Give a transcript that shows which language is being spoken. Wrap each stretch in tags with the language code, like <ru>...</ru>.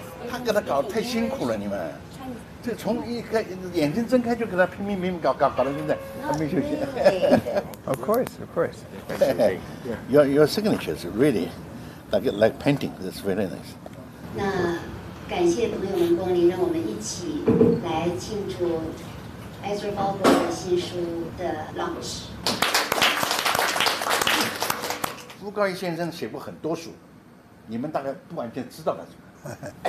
<zh>他给他搞得太辛苦了，你们。这从一开眼睛睁开就给他拼命搞到现在还没休息。</zh> <en>Of course. Your signature is really like painting. That's very nice.</en> <zh>那感谢朋友们光临，让我们一起来庆祝 Ezra Baldwin 的新书的 launch。傅高义先生写过很多书，你们大概不完全知道他。</zh>